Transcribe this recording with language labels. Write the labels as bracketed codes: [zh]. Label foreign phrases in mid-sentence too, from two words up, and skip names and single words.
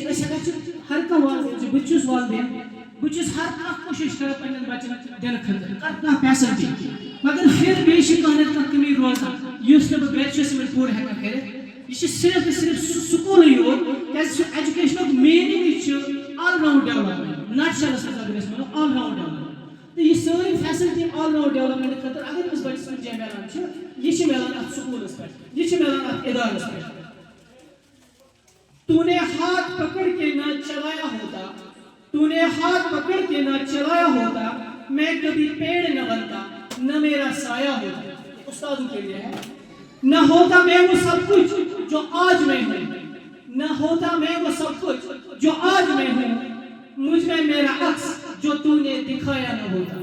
[ks] أسۍ ہٮ۪کان چھِ ہر کانٛہہ والدین چھُ بہٕ تہِ چھُس والدین بہٕ چھُس ہر کانٛہہ کوٗشِش کران پنٛنٮ۪ن بچن دِنہٕ خٲطرٕ ہر کانٛہہ فیسلٹی مگر پھر بیٚیہِ چھِ کانٛہہ نتہٕ کانٛہہ کٔمی روزان یُس نہٕ بہٕ گرِ چھُس یِمن پوٗرٕ ہٮ۪کان کٔرِتھ یہِ چھِ صرف تہٕ صرف سُہ سکوٗلٕے یوت کیٛازِ سُہ ایجوکیشنُک مینِنٛگٕے چھُ [en] all round development [ks] نٹ شلس منٛز اگر أسۍ وَنو [en] all round development [ks] تہٕ یہِ سٲری فیسلٹی [en] all round development [ks] خٲطرٕ اگر أمِس بچس کُنہِ جایہِ ملان چھِ یہِ چھِ ملان اتھ سکوٗلس پٮ۪ٹھ یہِ چھِ ملان اتھ ادارس پٮ۪ٹھ. [ur] تو نے ہاتھ پکڑ کے نہ چلایا ہوتا تو نے ہاتھ پکڑ کے نہ چلایا ہوتا میں کبھی پیڑ نہ بنتا نہ میرا سایہ ہوتا. استادوں کے لیے ہے نہ ہوتا میں وہ سب کچھ جو آج میں ہوں نہ ہوتا میں وہ سب کچھ جو آج میں ہوں مجھ میں میرا عکس جو تو نے دکھایا نہ ہوتا.